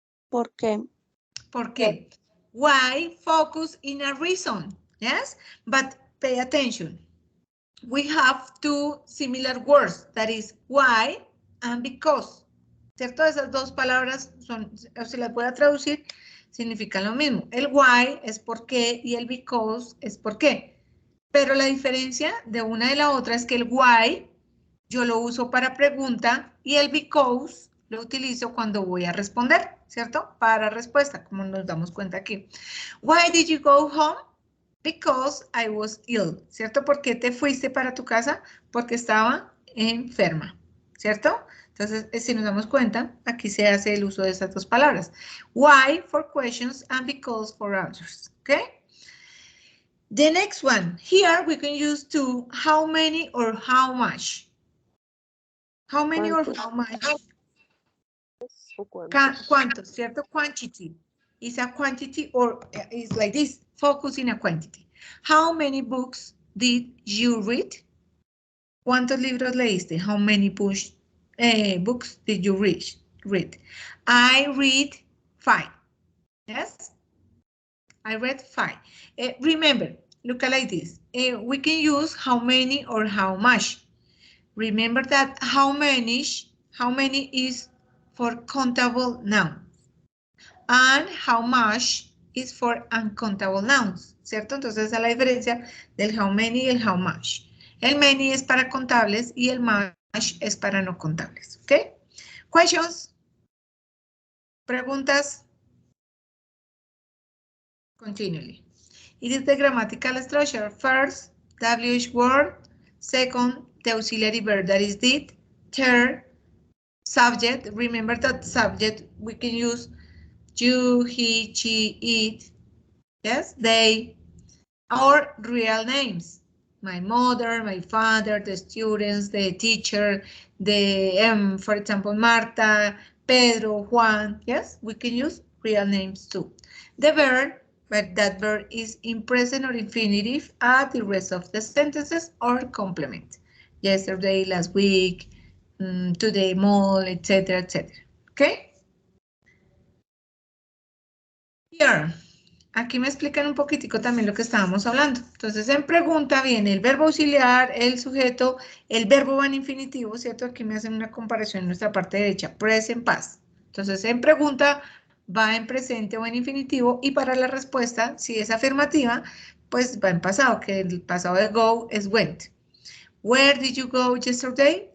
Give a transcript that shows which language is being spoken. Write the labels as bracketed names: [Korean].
[Spanish] ¿Por qué? ¿Por qué? [English] Why focus in a reason? Yes? But pay attention. We have two similar words, that is why and because. [Spanish] ¿Cierto? Esas dos palabras son, si las voy a traducir, significan lo mismo. El why es por qué y el because es por qué. Pero la diferencia de una de la otra es que el why yo lo uso para pregunta y el because lo utilizo cuando voy a responder, ¿cierto? Para respuesta, como nos damos cuenta aquí. [English] Why did you go home? Because I was ill, [Spanish] ¿cierto? ¿Por qué te fuiste para tu casa? Porque estaba enferma, ¿cierto? Entonces, si nos damos cuenta, aquí se hace el uso de estas dos palabras. [English] Why for questions and because for answers, ¿ok? The next one, here we can use to how many or how much. How many or [Spanish] ¿Cuántos? [English] how much? [Spanish] ¿O cuántos? ¿Cuántos? ¿Cierto? [English] Quantity. Is a quantity or is like this, focus in a quantity. How many books did you read? [Spanish] ¿Cuántos libros leíste? [English] How many books did you read? I read 5. Yes? I read 5. Remember, look at like this. We can use how many or how much. Remember that how many is for countable nouns. And how much is for uncountable nouns, [Spanish] ¿cierto? Entonces esa es la diferencia del how many y el how much. El many es para contables y el much es para no contables, ¿ok? [English] Questions? [Spanish] ¿Preguntas? [English] Continually. It is the grammatical structure. First, WH word. Second, the auxiliary verb that is did. Third, subject. Remember that subject we can use you, he, she, it. Yes, they. Or real names. My mother, my father, the students, the teacher, the, for example, Marta, Pedro, Juan. Yes, we can use real names too. The verb, but that verb is in present or infinitive at the rest of the sentences or complement. Yesterday, last week, today, mall, etc., etc. Okay? Here. [Spanish] Aquí me explican un poquitico también lo que estábamos hablando. Entonces, en pregunta viene el verbo auxiliar, el sujeto, el verbo va en infinitivo, ¿cierto? Aquí me hacen una comparación en nuestra parte derecha, present past. Entonces, en pregunta va en presente o en infinitivo y para la respuesta, si es afirmativa, pues va en pasado, que el pasado de go es went. [English] Where did you go yesterday?